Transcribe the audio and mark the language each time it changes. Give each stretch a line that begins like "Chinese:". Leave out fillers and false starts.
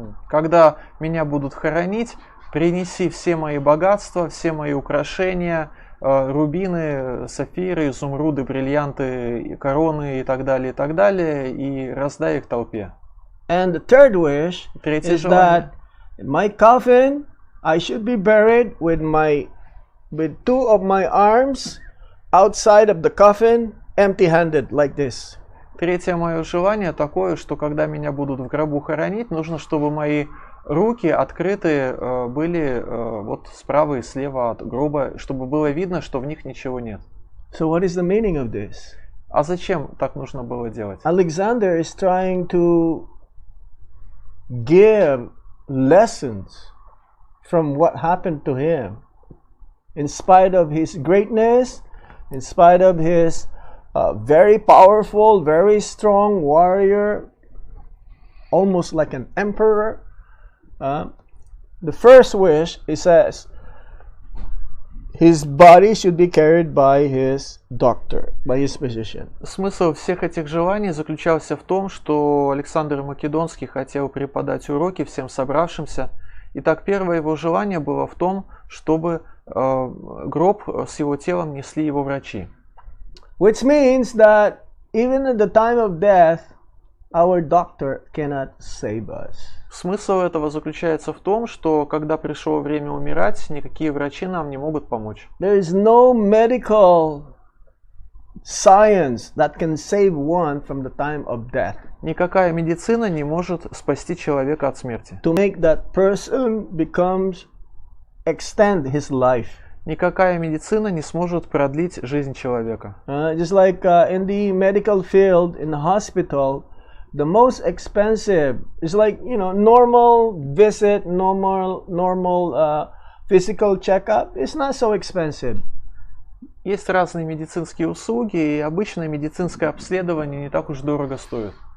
Russian: Когда меня будут хоронить, принеси все мои богатства, все мои украшения, рубины, сапфиры, изумруды, бриллианты, короны и так далее, и раздай их толпе.
English: And the third wish
Russian: Третье
English: is
Russian: желание.
English: that my coffin, I should be buried with two of my arms outside of the coffin, empty-handed, like this.
Russian: Третье мое желание такое, что когда меня будут в гробу хоронить, нужно, чтобы мои руки открыты были вот справа и слева от гроба, чтобы было видно, что в них ничего нет.
English: So what is the meaning of this?
Russian: А зачем так нужно было делать?
English: Alexander is trying to give lessons from what happened to him. In spite of his greatness, in spite of his very powerful, very strong warrior, almost like an emperor, the first wish, it says, his body should be carried by his doctor, by his physician.
Russian: Смысл всех этих желаний заключался в том, что Александр Македонский хотел преподать уроки всем собравшимся. Итак, первое его желание было в том, чтобы гроб с его телом несли его врачи.
English: Which means that even at the time of death, our doctor cannot save us.
Russian: Смысл этого заключается в том, что когда пришло время умирать, никакие врачи нам не могут помочь.
English: There is no medical science that can save one from the time of death.
Russian: Никакая медицина не может спасти человека от смерти.
English: To make that person extend his life.
Russian: Никакая медицина не сможет продлить жизнь человека.
English: Just like in the medical field, in the hospital, the most expensive is like, normal visit, normal physical checkup. It's not so expensive.
Russian: Есть разные медицинские услуги, и обычное медицинское обследование не так уж дорого стоит.